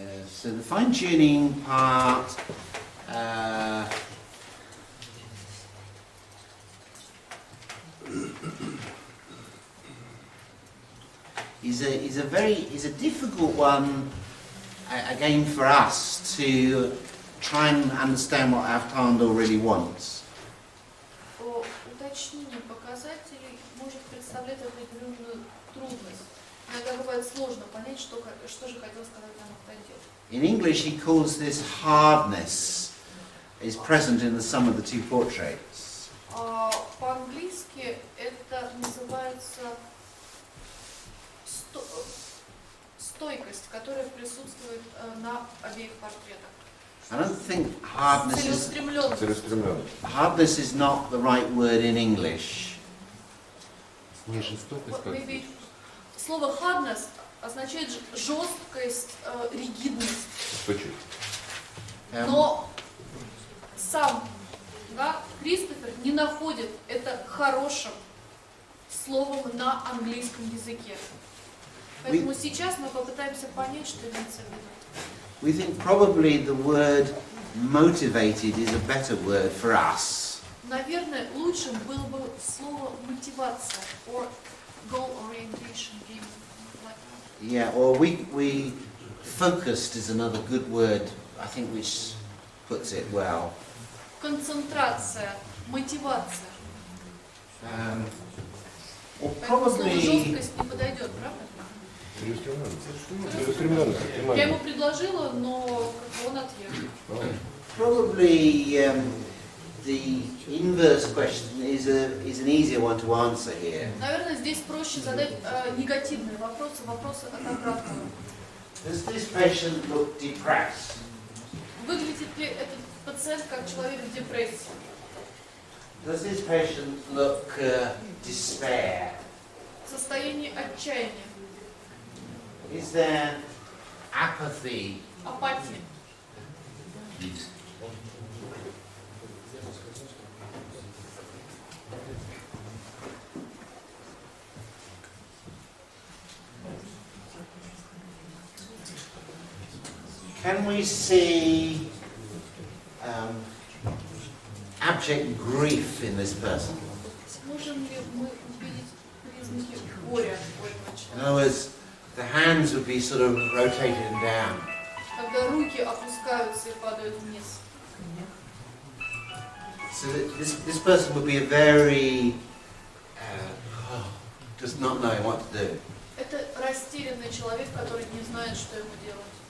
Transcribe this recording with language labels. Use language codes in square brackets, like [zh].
[en] So the fine-tuning part is a difficult one again for us to try and understand what Avtandil really wants. [ru] Уточнение показателей может представлять определенную трудность. Иногда бывает сложно понять, что же хотел сказать нам Avtandil. [en] In English, he calls this hardness is present in the sum of the two portraits. [ru] По-английски это называется стойкость, которая присутствует на обеих портретах. [en] I don't think hardness is not the right word in English. [ru] Не жестокость, как [en] Maybe [ru] слово hardness означает жесткость, ригидность. Почему? Но сам Кристофер не находит это хорошим словом на английском языке. Поэтому сейчас мы попытаемся понять, что имеется в виду. [en] We think probably the word motivated is a better word for us. [ru] Наверное, лучшим было бы слово мотивация [en] or goal orientation. Yeah, or we focused is another good word, I think, which puts it well. [ru] Концентрация, мотивация. [en] Or [ru] Поэтому слово [en] probably [ru] жесткость не подойдет, правда? Я ему предложила, но он ответил. [en] probably the inverse question is an easier one to answer here. [ru] Наверное, здесь проще задать негативные вопросы, вопросы от обратного. [en] Does this patient look depressed? [ru] Выглядит ли этот пациент как человек в депрессии? [en] Does this patient look despair? [ru] Состояние отчаяния, [en] Is there apathy? [ru] апатия. [en] Can we see abject grief in this person? [ru] Можем ли мы увидеть признаки горя у этого человека? [en] other words, the hands would be sort of rotated and down. [ru] Когда руки опускаются и падают вниз. [en] So that this person would be a very just not knowing what to do. [ru] Это растерянный человек, который не знает, что ему делать.